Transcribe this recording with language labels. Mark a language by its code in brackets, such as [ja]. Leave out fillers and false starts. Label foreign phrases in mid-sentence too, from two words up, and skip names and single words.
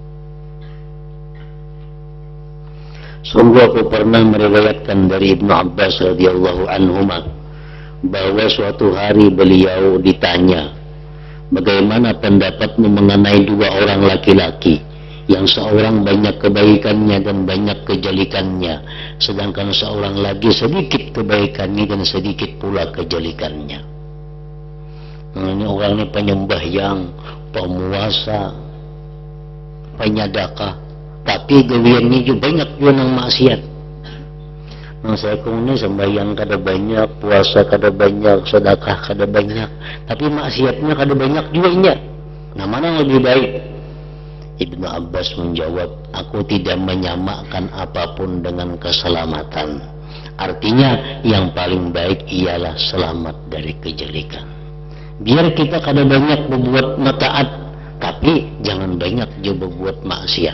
[id] Sungguh aku pernah meriwayatkan dari Ibnu Abbas [ar] رضي الله عنهما [id] bahwa suatu hari beliau ditanya, bagaimana pendapatmu mengenai dua orang laki-laki yang seorang banyak kebaikannya dan banyak kejelikannya, sedangkan seorang lagi sedikit kebaikannya dan sedikit pula kejelikannya. [bjn] Nah, ini orang ini penyembahyang, pemuasa, penyadakah, tapi gawiannya juga banyak juga nang maksiat. Nang saya ini sembahyang kada banyak, puasa kada banyak, sedekah kada banyak, tapi maksiatnya kada banyak juga nya. Nah, [id] mana yang lebih baik? Ibnu Abbas menjawab, aku tidak menyamakan apapun dengan keselamatan. Artinya yang paling baik ialah selamat dari kejelekan. Biar kita kada banyak berbuat taat, tapi jangan banyak juga berbuat maksiat.